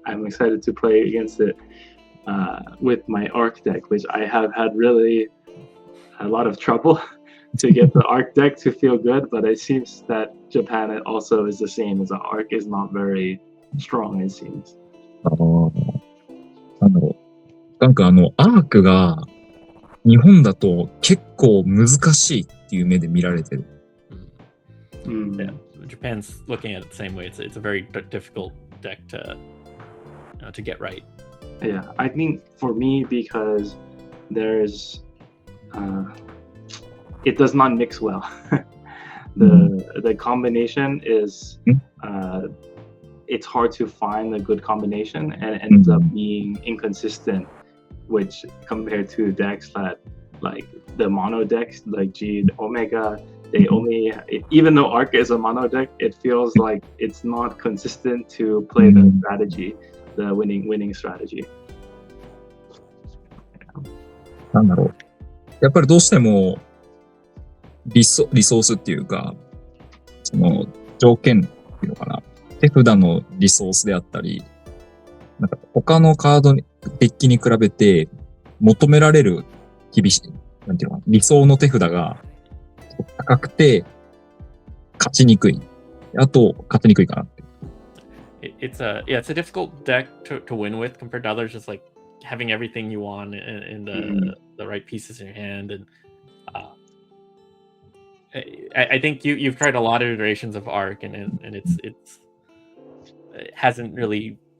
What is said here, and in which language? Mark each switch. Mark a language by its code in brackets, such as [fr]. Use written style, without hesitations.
[en] I'm excited to play against it with my Arc deck, which I have had really a lot of trouble to get the Arc deck to feel good, but it seems that Japan also is the same, as the Arc is not very strong, it seems. [ja] なんかアークが日本だと結構難しいっていう目で見られてる。 [en] Yeah, Japan's looking at it the same way. It's a very difficult deck to get right. Yeah, I think for me, because there's it does not mix well. The combination is it's hard to find a good combination, and it ends up being inconsistent, which compared to decks that like the mono decks like G Omega, they only, even though Arc is a mono deck, it feels like it's not consistent to play the strategy, the winning strategy. [ja] なんだろう。やっぱりどうしてもリソースっていうか、その条件っていうのかな。手札のリソースであったり、なんか他のカードデッキに比べて求められる厳しい、なんていうのかな、理想の手札が高くて勝ちにくい。あと勝ちにくいかなって。 [en] It's a difficult deck to win with compared to others. Just like having everything you want in the right pieces in your hand, and I think you've tried a lot of iterations of Arc, and it hasn't really.